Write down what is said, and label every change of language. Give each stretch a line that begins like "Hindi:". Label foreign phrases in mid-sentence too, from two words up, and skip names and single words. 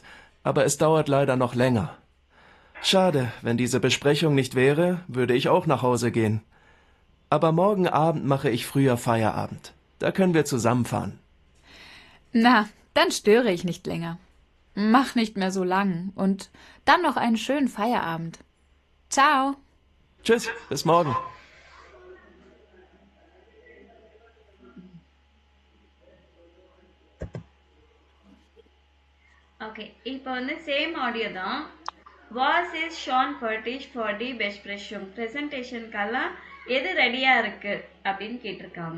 German: Aber es dauert leider noch länger. Schade, wenn diese Besprechung nicht wäre, würde ich auch nach Hause gehen. Aber morgen Abend mache ich früher Feierabend. Da können wir zusammenfahren. Na, dann störe ich nicht länger. Mach nicht mehr so lang und dann noch einen schönen Feierabend. Ciao. Tschüss, bis morgen.
Tamil: ஓகே, இப்போ வந்து
English: same audio
Tamil: தான்.
German: Was ist schon fertig für die Besprechung
Tamil: ப்ரெசன்டேஷனுக்கெல்லாம் எது ரெடியா இருக்கு அப்படின்னு கேட்டிருக்காங்க.